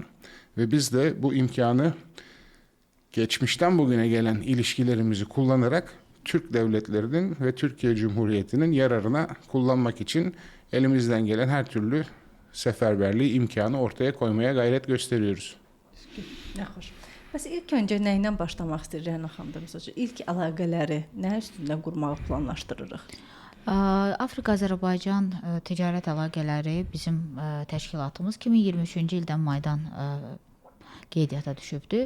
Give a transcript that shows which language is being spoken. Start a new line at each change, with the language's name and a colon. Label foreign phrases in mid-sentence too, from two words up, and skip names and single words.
Turkish: Ve biz de bu imkanı geçmişten bugüne gelen ilişkilerimizi kullanarak Türk devletlerinin ve Türkiye Cumhuriyeti'nin yararına kullanmak için elimizden gelen her türlü seferberliği, imkanı ortaya koymaya gayret gösteriyoruz.
Azerbaijani: Nə xoş. Bəs ilk öncə nə ilə başlamaq istəyir Rəna xanım? Məsələn, ilk əlaqələri nə üstündə qurmağı planlaşdırırıq? Afrika-Azərbaycan ticarət əlaqələri bizim təşkilatımız 2023-cü ildən maydan qeydiyyata düşübdür.